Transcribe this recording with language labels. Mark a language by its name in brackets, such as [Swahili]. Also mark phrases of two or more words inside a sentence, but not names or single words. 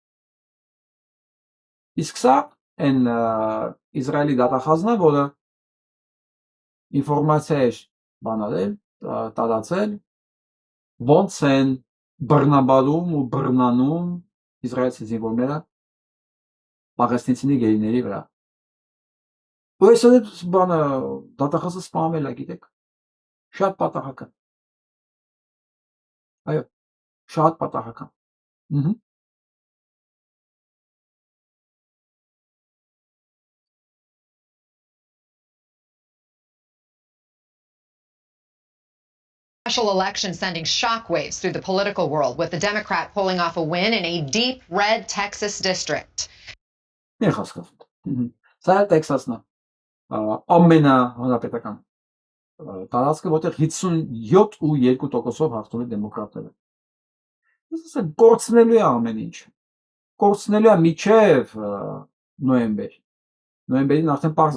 [Armenian] Իսկ սա այն Իսրայելի դատախազն է, որը ինֆորմացիա է բանալել, տարածել, ոնց են բռնաբարում ու բռնանում իսրայելցի զինվորները պաղեստինցի գերիների վրա։ Ու այսօր բանը դատախազը սպանվել է, գիտեք, շատ պատահական։ Այո, շատ պատահական։ [English] Special election sending shockwaves through the political world, with the Democrat pulling off a win in a deep red Texas district. [Armenian] Սա է Տեքսասն է, ամենահանրապետական տարածքը, որտեղ 57.2%-ով հաղթում են դեմոկրատները։ Ասես կորցնելու է ամեն ինչ։ Կորցնելու է մինչև նոյեմբեր։ Նոյեմբերին արդեն պարզ